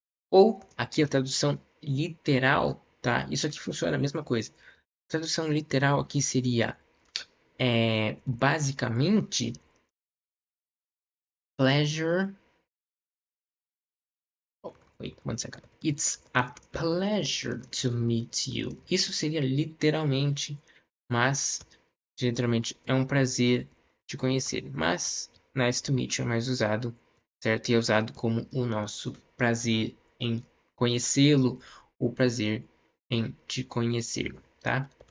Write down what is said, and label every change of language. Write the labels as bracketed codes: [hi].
[pt] Ou aqui a tradução literal, tá? Isso aqui funciona a mesma coisa. A tradução literal aqui seria basicamente pleasure. [en] Oh, wait, one second. It's a pleasure to meet you. [pt] Isso seria literalmente, mas literalmente é um prazer te conhecer. Mas [en] nice to meet you [pt] é mais usado, certo? E é usado como o nosso prazer em conhecê-lo, o prazer em te conhecer, tá?